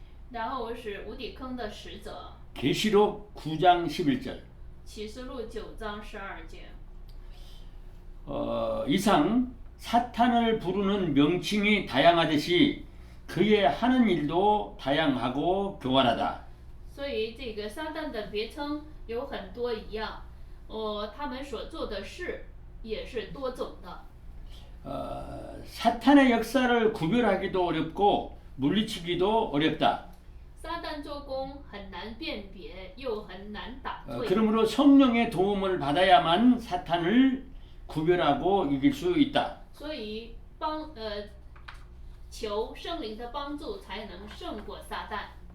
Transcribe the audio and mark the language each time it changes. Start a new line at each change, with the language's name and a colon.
Chinese: 然后是无底坑的使者。
Korean: 계시록 9장 11절.
Chinese: 启示录9章12节。
Korean: 이상 사탄을 부르는 명칭이 다양하듯이 그의 하는 일도 다양하고 교활하다.
Chinese: 所以这个撒旦的别称有很多一样，他们所做的事也是多种的。
Korean: 사탄의 역사를 구별하기도 어렵고 물리치기도 어렵다.
Chinese: 撒旦做工很难辨别，又很难打退。
Korean: 그러므로 성령의 도움을 받아야만 사탄을 구별하고 이길 수 있다.
Chinese: 所以求圣灵的帮助，才能胜过撒旦。